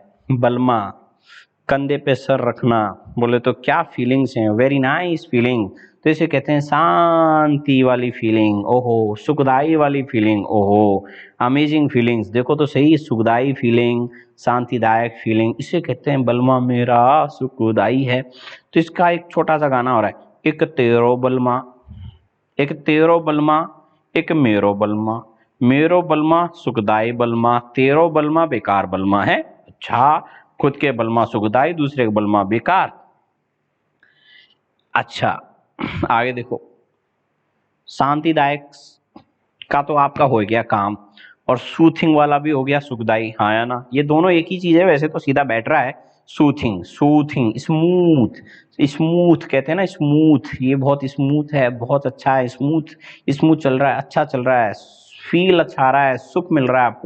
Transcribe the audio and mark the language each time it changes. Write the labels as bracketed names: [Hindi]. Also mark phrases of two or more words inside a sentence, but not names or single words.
[Hindi] बलमा, कंधे पे सर रखना, बोले तो क्या फीलिंग्स हैं, [English] very nice feeling. [Hindi] तो इसे कहते हैं शांति वाली फीलिंग, ओहो, सुखदाई वाली फीलिंग, ओहो, [English] amazing feelings. [Hindi] देखो तो सही, सुखदाई फीलिंग, शांतिदायक फीलिंग, इसे कहते हैं बलमा मेरा सुखदाई है। तो इसका एक छोटा सा गाना हो रहा है, एक तेरो बलमा, एक तेरो बलमा, एक मेरो बलमा, मेरो बलमा सुखदाई बलमा, तेरो बलमा बेकार बलमा है। अच्छा, खुद के बलमा सुखदाई, दूसरे के बलमा बेकार। अच्छा, आगे देखो, शांतिदायक का तो आपका हो गया काम, और सूथिंग वाला भी हो गया सुखदाई, हाँ या ना। ये दोनों एक ही चीज है, वैसे तो सीधा बैठ रहा है। [English] soothing, soothing, smooth, smooth [Hindi] कहते हैं ना, स्मूथ, ये बहुत स्मूथ है, बहुत अच्छा है, [English] smooth, smooth [Hindi] चल रहा है, अच्छा चल रहा है, फील अच्छा आ रहा है, सुख मिल रहा है आपको।